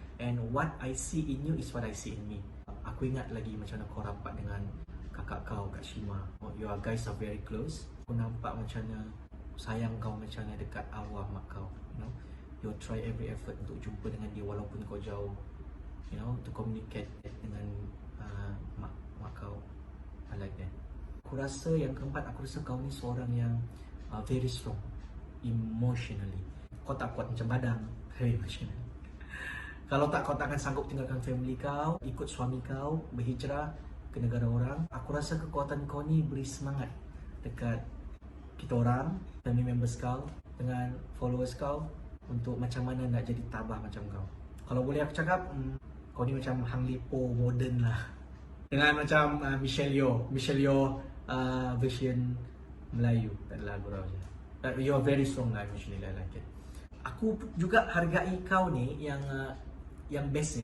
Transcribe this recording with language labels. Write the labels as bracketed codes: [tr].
[en] And what I see in you is what I see in me. [ms] Aku ingat lagi macam mana kau rapat dengan kakak kau, Kak Shima. [en] You guys are very close. [ms] Aku nampak macam mana sayang kau macam mana dekat arwah mak kau. [en] You know, you try every effort [ms] untuk jumpa dengan dia walaupun kau jauh. [en] You know, to communicate [ms] dengan mak kau. [en] I like that. [ms] Aku rasa yang keempat, aku rasa kau ni seorang yang [en] very strong emotionally. [ms] Kau tak kuat macam badang, [en] very emotional. [ms] Kalau tak, kau tak akan sanggup tinggalkan family kau, ikut suami kau, berhijrah ke negara orang. Aku rasa kekuatan kau ni beri semangat dekat kita orang, family members kau, dengan followers kau untuk macam mana nak jadi tabah macam kau. Kalau boleh aku cakap, kau ni macam Hang Lipo modern lah. Dengan macam Michelle Yeoh version Melayu, tak ada lagu je. [en] But you are very strong lah emotionally, I like it. [ms] Aku juga hargai kau ni yang best ni.